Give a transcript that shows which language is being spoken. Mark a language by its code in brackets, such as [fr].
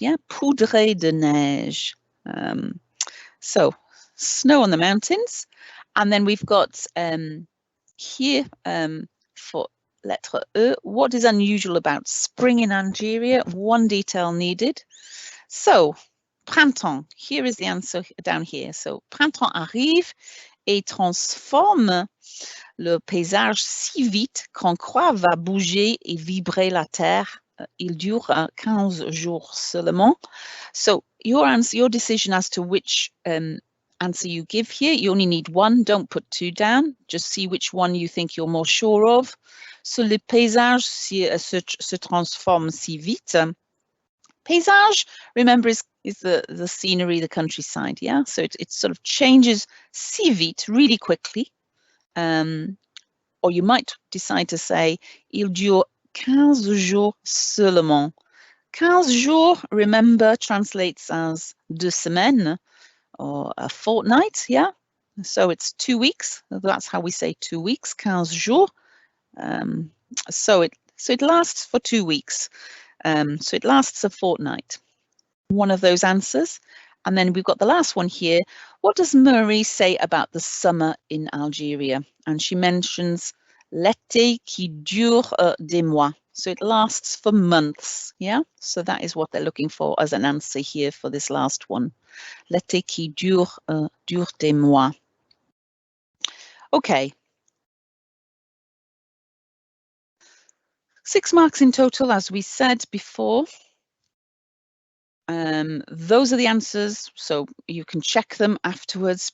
[en] Yeah, [fr] poudre de neige. [en] So snow on the mountains, and then we've got here for lettre E, what is unusual about spring in Algeria? One detail needed. So, printemps, here is the answer down here. [fr] So, printemps arrive et transforme le paysage si vite qu'on croit va bouger et vibrer la terre. Il dure 15 jours seulement. [en] So, your answer, your decision as to which answer you give here, you only need one, don't put two down, just see which one you think you're more sure of. [fr] So le paysage se transforme si vite. [en] Paysage, remember, is the scenery, the countryside, yeah? So it sort of changes [fr] si vite, [en] really quickly. Or you might decide to say, [fr] il dure 15 jours seulement. [en] 15 jours, remember, translates as 2 semaines, or a fortnight, yeah? So it's 2 weeks. That's how we say 2 weeks, 15 jours. So it lasts for 2 weeks. So it lasts a fortnight. One of those answers. And then we've got the last one here. What does Marie say about the summer in Algeria? And she mentions [fr] l'été qui dure des mois. [en] So it lasts for months, yeah? So that is what they're looking for as an answer here for this last one. [fr] L'été qui dure des mois. Okay. [en] 6 marks in total, as we said before. Those are the answers, so you can check them afterwards.